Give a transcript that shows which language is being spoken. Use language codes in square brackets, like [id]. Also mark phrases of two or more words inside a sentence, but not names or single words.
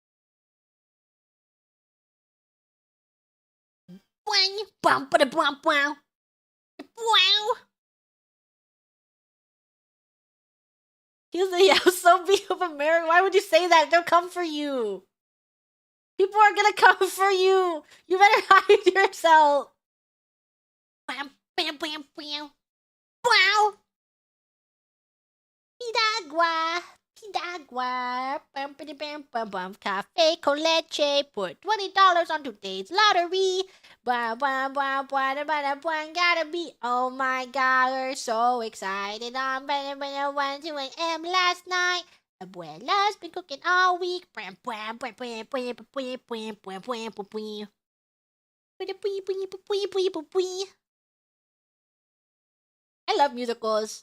[en] He's the so beat of America. Why would you say that? They'll come for you. People are gonna come for you. You better hide yourself. Bam, bam, bam, bam. Wow. Pidagua. Pidagua. Bam, bam, bam, bam, bam. [es] Cafe con leche. [en] Put $20 on today's lottery. Blah, blah, blah, blah, blah, blah, blah, gotta be. Oh my god, we're so excited. On 1 to a.m. last night. Abuela's been cooking all week. I love musicals.